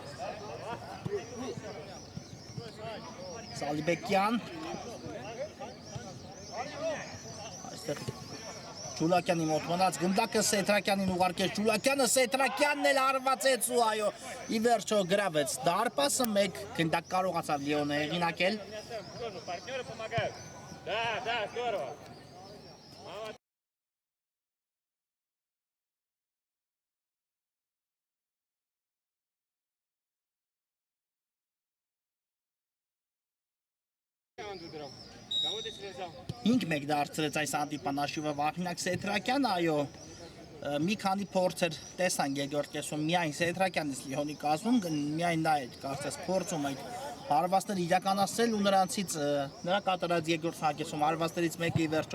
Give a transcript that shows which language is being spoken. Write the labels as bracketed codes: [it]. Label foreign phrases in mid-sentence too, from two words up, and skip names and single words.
[hy] Սալիբեկյան այստեղ Ջուլակյանի մոտ մնաց գնդակը Սեթրակյանին ուղարկեց Ջուլակյանը Սեթրակյանն էլ արվածեց ու այո ի վերջո գրավեց դարպասը մեկ գնդակ կարողացավ Լիոնը հեղինակել [ru] Партнеры помогают. Да, здорово. Кого ты себе взял? [hy] 5-1 դարձրեց այս հանդիպանաշիվը Վաղինակ Սեթրակյանը, այո, մի քանի փորձեր տեսան երկրորդ կեսում միայն Սեթրակյանից Լիոնի կազմում, միայն նա էր կարծես փորձում այդ հարվածները իրականացնել ու նրանցից նրա կատարած երկրորդ հագեցում հարվածներից մեկը ի վերջո